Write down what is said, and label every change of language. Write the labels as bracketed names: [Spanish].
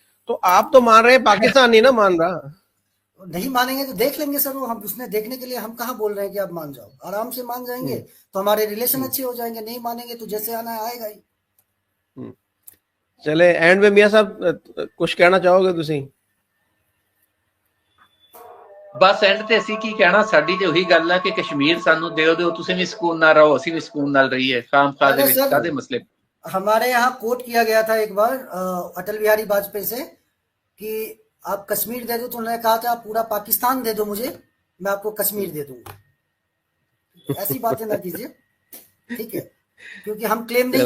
[Hindi] तो आप तो मान रहे हैं, पाकिस्तान नहीं ना मान रहा। नहीं मानेंगे तो देख लेंगे सर, वो हम उसमें देखने के लिए हम कहाँ बोल रहे हैं कि आप मान जाओ, आराम से मान जाएंगे हम्म तो हमारे रिलेशन हम्म अच्छे हो जाएंगे, नहीं मानेंगे तो जैसे आना है आएगा ही। हम्म। चले एंड में मियां साहब कुछ कहना चाहोगे [Punjabi] ਤੁਸੀਂ? ਬਸ ਐਂਡ ਤੇ ਅਸੀਂ ਕੀ ਕਹਿਣਾ, ਸਾਡੀ ਤੇ ਉਹੀ ਗੱਲ ਆ ਕਿ ਕਸ਼ਮੀਰ ਸਾਨੂੰ ਦਿਓ, ਤੁਸੀਂ ਵੀ ਸਕੂਨ ਨਾਲ ਰਹੋ, ਅਸੀਂ ਵੀ ਸਕੂਨ ਨਾਲ ਰਹੀਏ, ਖਾਮ-ਖਾ ਦੇ [Hindi] अरे [Punjabi] ਵਿੱਚ [Hindi] सर [Punjabi] ਕਾਦੇ ਮਸਲੇ। [Hindi] हमारे यहाँ कोट किया गया था एक बार अटल बिहारी वाजपेयी से कि आप कश्मीर दे दो, तो उन्होंने कहा था आप पूरा पाकिस्तान दे दो मुझे, मैं आपको कश्मीर दे दूंगा। ऐसी बातें ना कीजिए, ठीक है, क्योंकि हम क्लेम नहीं